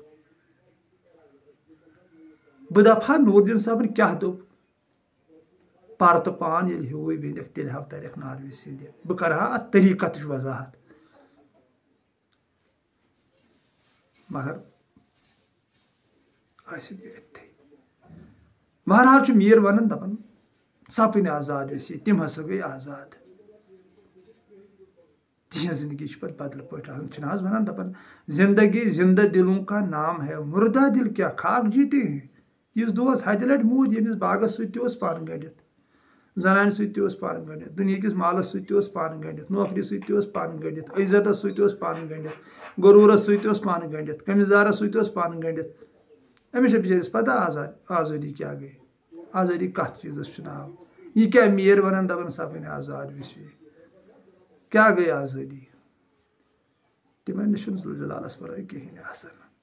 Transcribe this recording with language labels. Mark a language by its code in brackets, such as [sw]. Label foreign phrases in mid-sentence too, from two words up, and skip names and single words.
[ks] بہٕ دپہٕ ہا نوٗر دیٖن صٲبن کیٛاہ دوٚپ پر تہٕ پان ییٚلہِ ہیوٗوٕے بیٚندٮ۪کھ تیٚلہِ ہاو ترٮ۪کھ ناروِ سِنٛدِ بہٕ کرٕ ہا اتھ طریٖقتٕچ وضاحت مگر ٲسِن یہِ أتھی بہرحال چھُ میٖر ونان دپان سپٕنۍ آزاد ویسی تِم ہسا گٔے آزاد تِہنٛز زندگی چھِ پتہٕ بدلہٕ پٲٹھۍ آسان چھِنہٕ حظ ونان دپان [ur] زندگی زندہ دلوں کا نام ہے مردہ دل کیا خاک جیتے ہیں [ks] یُس دوس ہتہِ لٹہِ موٗد ییٚمِس باغس سۭتۍ تہِ اوس پن گٔنڈِتھ زنانہِ سۭتۍ تہِ اوس پن گٔنڈِتھ دُنہِکِس مالس سۭتۍ تہِ اوس پن گٔنڈِتھ نوکری سۭتۍ تہِ اوس پن گٔنڈِتھ عزتس سۭتۍ اوس پن گٔنڈِتھ غروٗرس سۭتۍ اوس پن گٔنڈِتھ قمیٖضدارس سۭتۍ اوس پن گٔنڈِتھ أمِس چھِ بِچٲرِس پتہ آزٲدی کیٛاہ گٔے آزٲدی کتھ چیٖزس چھُ ناو یہِ کیٛاہ میٖر ونان دپان سپٕنۍ آزاد ویسی کیٛاہ گٔے آزٲدی تِمن نِش چھُنہٕ ذوالجلالس ورٲے کِہیٖنۍ آسان